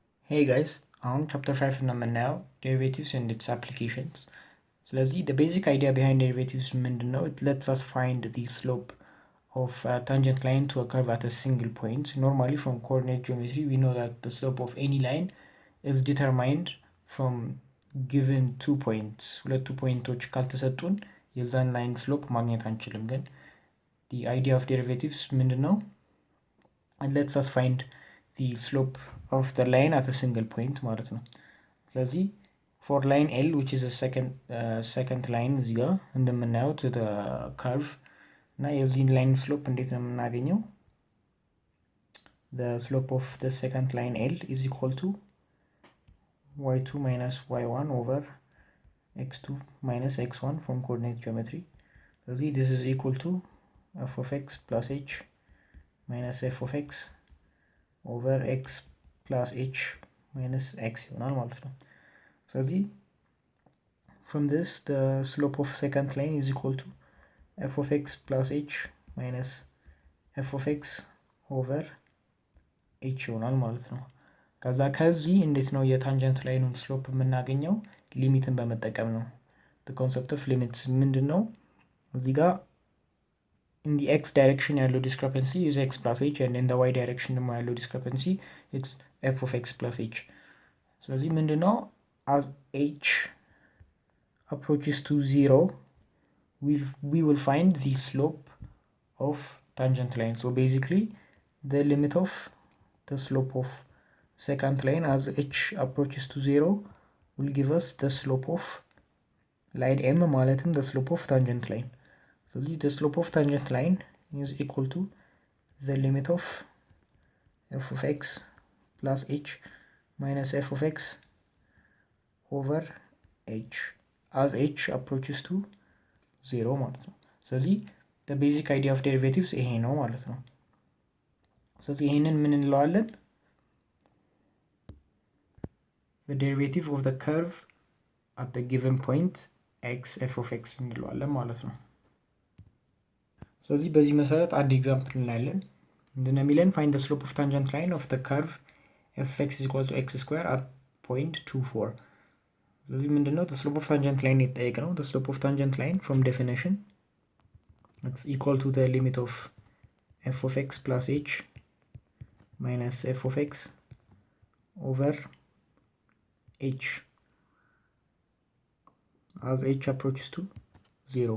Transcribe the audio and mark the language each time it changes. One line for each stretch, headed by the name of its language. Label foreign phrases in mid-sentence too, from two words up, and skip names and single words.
English: Hey guys,
Amharic: አሁን ቻፕተር 5 ነው የምናየው
English: derivatives and its applications። ስለዚህ the basic idea behind derivatives ምንድነው? It lets us find the slope of a tangent line to a curve at a single point. Normally from coordinate geometry we know that the slope of any line is determined from given 2 points.
Amharic: ሁለቱ ፖይንቶች ካልተሰጡን የዛን ላይን ስሎፕ ማግኘት አንችልም። ግን
English: the idea of derivatives
Amharic: ምንድነው?
English: It lets us find the slope of the line at a single point
Amharic: ማለት ነው። ስለዚህ
English: for line L which is a second line
Amharic: እዚህ ጋር እንደምናየው
English: to the curve
Amharic: እና የዚህን ላይን ስሎፕ እንዴት ነው የምናገኘው?
English: The slope of the second line L is equal to y2 minus y1 over x2 minus x1 from coordinate geometry. ስለዚህ this is equal to f of x plus h minus f of x over x plus h minus x
Amharic: ይሆናል ማለት ነው። ስለዚህ
English: from this the slope of second line is equal to f of x plus h minus f of x over h
Amharic: ይሆናል ማለት ነው። ከዚህ እንዴት ነው የታንጀንት ላይኑን ስሎፕ የምናገኘው? ሊሚትን በመጠቀም ነው።
English: the concept of limits
Amharic: ምንድነው? እዚህ ጋር
English: in the x direction ያለው discrepancy is x plus h and in the y direction
Amharic: ደግሞ ያለው
English: discrepancy it's f of x plus h።
Amharic: ስለዚህ ምንድነው?
English: as h approaches to 0 we will find the slope of tangent line. So basically the limit of the slope of second line as h approaches to 0 will give us the slope of line m ማለትም the slope of tangent line. So the slope of tangent line is equal to the limit of f of x plus h minus f of x over h as h approaches to 0
Amharic: ማለት ነው። ስለዚህ
English: the basic idea of derivatives
Amharic: ይሄ ነው ማለት ነው። ስለዚህ ይሄንን ምን እንለዋለን?
English: the derivative of the curve at the given point x f of x
Amharic: እንለዋለን ማለት ነው። ስለዚህ በዚህ መሰረት አንድ ኤግዛምፕል እናያለን። ምንድነው የሚለን?
English: find the slope of tangent line of the curve f(x) is equal to x square at point 2 4።
Amharic: ስለዚህ ምንድነው
English: the slope of tangent line የተጠየቀው? the slope of tangent line from definition it's equal to the limit of f of x plus h minus f of x over h as h approaches to 0.